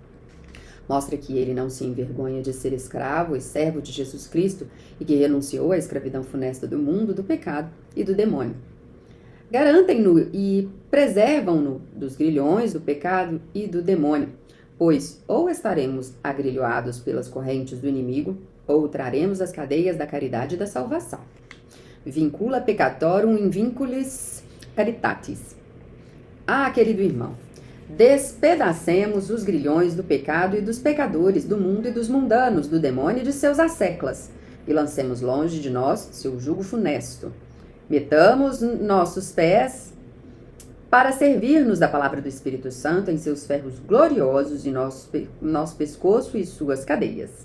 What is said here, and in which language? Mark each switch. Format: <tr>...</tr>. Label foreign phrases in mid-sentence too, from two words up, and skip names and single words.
<pt>Mostra que ele não se envergonha de ser escravo e servo de Jesus Cristo e que renunciou à escravidão funesta do mundo, do pecado e do demônio. Garantem-no e preservam-no dos grilhões do pecado e do demônio, pois ou estaremos agrilhoados pelas correntes do inimigo, ou traremos as cadeias da caridade e da salvação.</pt> <la>Vincula peccatorum in vinculis caritatis.</la> <pt>Ah, querido irmão, despedacemos os grilhões do pecado e dos pecadores, do mundo e dos mundanos, do demônio e de seus asseclas, e lancemos longe de nós seu jugo funesto. Metamos nossos pés para servir-nos da palavra do Espírito Santo em seus ferros gloriosos e nosso pescoço e suas cadeias.</pt>